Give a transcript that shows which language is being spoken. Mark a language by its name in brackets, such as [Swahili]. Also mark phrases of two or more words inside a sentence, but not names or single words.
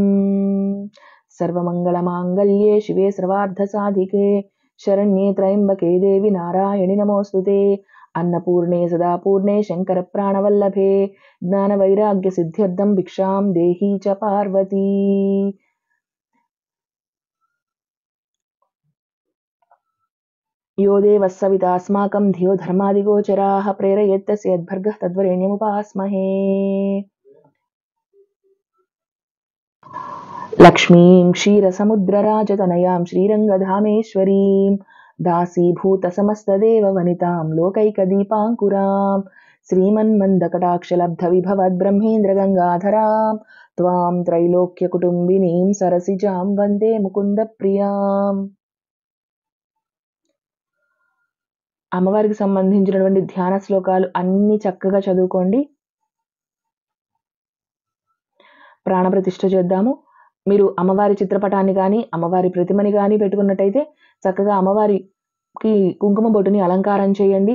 [Sanskrit] సర్వమంగళమాంగళ్యే శివే సర్వార్థసాధికే శరణ్యే త్రయంబకే దేవి నారాయణి నమోస్తుతే. అన్నపూర్ణే సదాపూర్ణే శంకర ప్రాణవల్లభే జ్ఞాన వైరాగ్య సిద్ధ్యర్థం భిక్షాం దేహీ చ పార్వతీ. यो देवः सविता अस्माकं धियो धर्मादिगोचराः प्रेरयेत्तस्य यद्भर्गः तद्वरेण्यमुपास्महे. लक्ष्मीं क्षीरसमुद्रराजतनयां श्रीरङ्गधामेश्वरीं दासीभूतसमस्तदेववनितां लोकैकदीपाङ्कुरां श्रीमन्मन्दकटाक्षलब्धविभवद्ब्रह्मेन्द्रगङ्गाधरां त्वां त्रैलोक्यकुटुम्बिनीं सरसिजां वन्दे मुकुन्दप्रियाम्. [Telugu] అమ్మవారికి సంబంధించినటువంటి ధ్యాన శ్లోకాలు అన్ని చక్కగా చదువుకోండి. ప్రాణప్రతిష్ఠ చేద్దాము. మీరు అమ్మవారి చిత్రపటాన్ని కానీ అమ్మవారి ప్రతిమని కానీ పెట్టుకున్నట్టయితే చక్కగా అమ్మవారికి కుంకుమ బొట్టుని అలంకారం చేయండి.